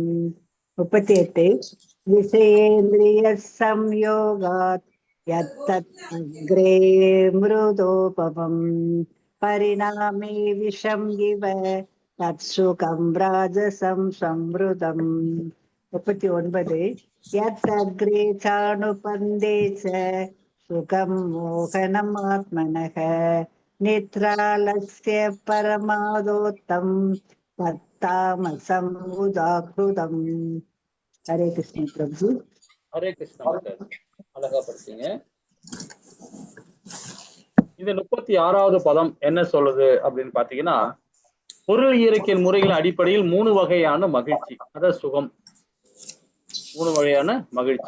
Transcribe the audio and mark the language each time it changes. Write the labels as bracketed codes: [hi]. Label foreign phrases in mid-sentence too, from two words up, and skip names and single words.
[sa] 38. विषयेन्द्रिय संयोगात् यत्तत् अग्रे मृतोपमम् परिणामे विषम् इव तत् सुखम् राजसम् स्मृतम्. 39. यदग्रे चानुपन्दे च सुखं मोहनमात्मनः निद्रालस्य परमादोत्तं तत्तामसम् उदाहृतम्. हरे कृष्ण प्रभु. हरे कृष्ण [ta] மாதாஜி, அழகா படிச்சீங்க. இந்த 36வது பதம் என்ன சொல்லுது அப்படின்னு பாத்தீங்கன்னா, பொருள் இயற்கையின் முறைகளின் அடிப்படையில் 3 வகையான மகிழ்ச்சி, அதாவது சுகம், 3 வகையான மகிழ்ச்சி.